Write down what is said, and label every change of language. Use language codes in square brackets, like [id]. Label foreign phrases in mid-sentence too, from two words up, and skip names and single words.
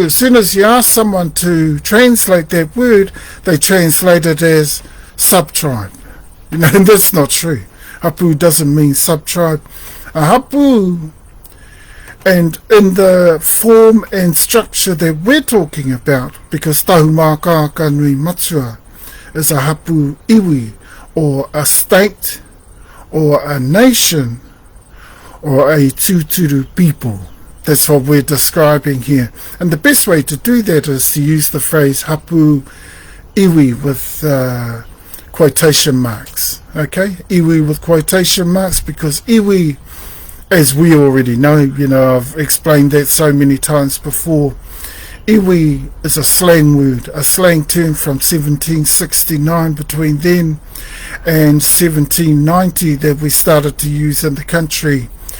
[en] As soon as you ask someone to translate that word, they translate it as sub-tribe. And that's not true. Hapu doesn't mean sub-tribe. A hapu, and in the form and structure that we're talking about, because Tahumaakaakanuimatua is a [mi] hapu iwi, [en] or a state, or a nation, or a tūturu people. That's what we're describing here. And the best way to do that is to use the phrase [mi] hapu iwi [en] with quotation marks. Okay, iwi with quotation marks, because iwi, as we already know, I've explained that so many times before, iwi is a slang word, a slang term from 1769, between then and 1790, that we started to use in the country